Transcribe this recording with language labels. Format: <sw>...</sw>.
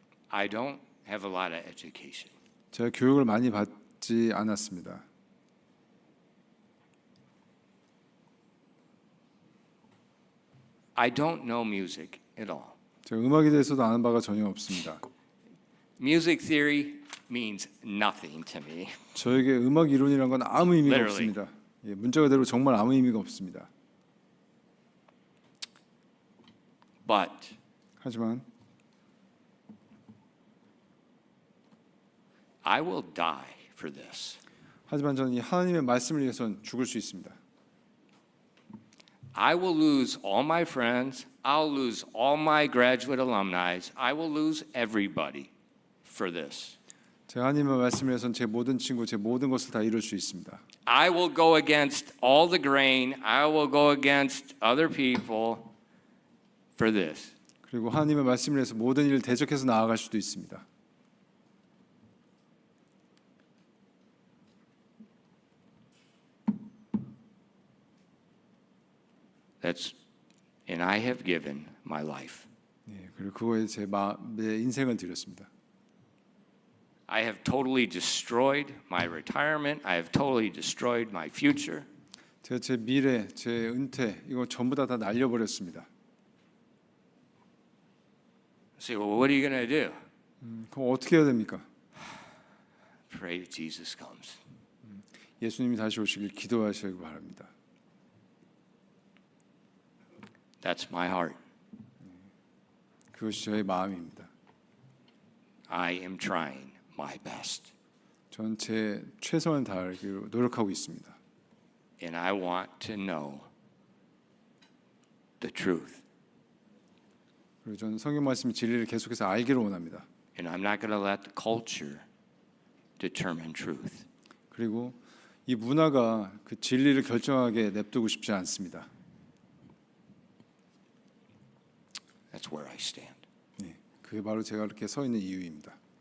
<en>I don't have a lot of education.</en> <ko>제가 교육을 많이 받지 않았습니다.</ko> <en>I don't know music at all.</en> <ko>제가 음악에 대해서도 아는 바가 전혀 없습니다.</ko> <en>Music theory means nothing to me.</en> <ko>저에게 음악 이론이란 건 아무 의미가</ko> <en>Literally.</en> <ko>없습니다. 예, 문자 그대로 정말 아무 의미가 없습니다.</ko> <en>But</en> <ko>하지만</ko> <en>I will die for this.</en> <ko>저는 이 하나님의 말씀을 위해서는 죽을 수 있습니다.</ko> <en>I will lose all my friends. I'll lose all my graduate alumni. I will lose everybody for this.</en> <ko>제가 하나님의 말씀을 위해서는 제 모든 친구, 제 모든 것을 다 이룰 수 있습니다.</ko> <en>I will go against all the grain. I will go against other people for this.</en> <ko>그리고 하나님의 말씀을 위해서 모든 일을 대적해서 나아갈 수도 있습니다.</ko> <en>And I have given my life.</en> <ko>예, 그리고 그거에 내 인생을 드렸습니다.</ko> <en>I have totally destroyed my retirement. I have totally destroyed my future.</en> <ko>제가 제 미래, 제 은퇴 이거 전부 다 날려버렸습니다.</ko> <en>Say, well, what are you going to do?</en> <ko>그럼 어떻게 해야 됩니까?</ko> <en>Pray that Jesus comes.</en> <ko>예수님이 다시 오시길 기도하시기 바랍니다.</ko> <en>That's my heart.</en> <ko>그것이 저의 마음입니다.</ko> <en>I am trying my best.</en> <ko>전 제 최선을 다하기로 노력하고 있습니다.</ko> <en>And I want to know the truth.</en> <ko>그리고 저는 성경 말씀의 진리를 계속해서 알기를 원합니다.</ko> <en>And I'm not going to let the culture determine truth.</en> <ko>그리고 이 문화가 그 진리를 결정하게 냅두고 싶지 않습니다.</ko> <en>That's where I stand.</en> <ko>네, 그게 바로 제가 이렇게 서 있는 이유입니다.</ko>